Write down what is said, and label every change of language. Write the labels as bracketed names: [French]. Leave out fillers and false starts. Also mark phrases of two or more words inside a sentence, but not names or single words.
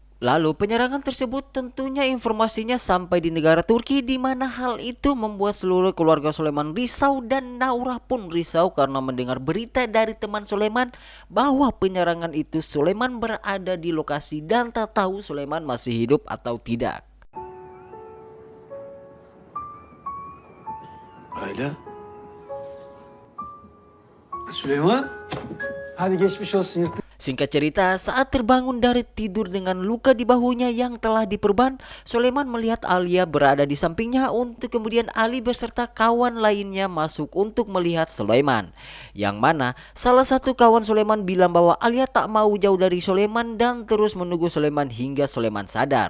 [Indonesian] Lalu penyerangan tersebut tentunya informasinya sampai di negara Turki, di mana hal itu membuat seluruh keluarga Sulaiman risau dan Naura pun risau karena mendengar berita dari teman Sulaiman bahwa penyerangan itu Sulaiman berada di lokasi dan tak tahu Sulaiman masih hidup atau tidak. [Turkish] Ayla. Süleyman. Hadi geçmiş olsun yırtık. [Indonesian] Singkat cerita, saat terbangun dari tidur dengan luka di bahunya yang telah diperban, Sulaiman melihat Alia berada di sampingnya untuk kemudian Ali beserta kawan lainnya masuk untuk melihat Sulaiman. Yang mana salah satu kawan Sulaiman bilang bahwa Alia tak mau jauh dari Sulaiman dan terus menunggu Sulaiman hingga Sulaiman sadar.